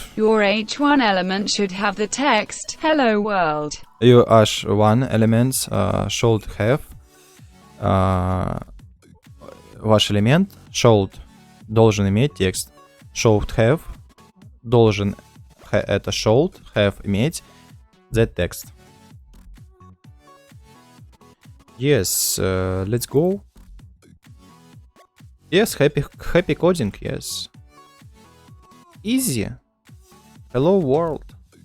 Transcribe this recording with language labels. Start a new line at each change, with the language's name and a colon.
English: Your H1 element should have the text hello world. Your H1 elements should have.
Russian: Ваш элемент
English: should
Russian: должен иметь текст.
English: Should have
Russian: должен это
English: should have
Russian: иметь
English: that text. Yes, let's go. Yes, happy coding. Yes. Easy. Hello world.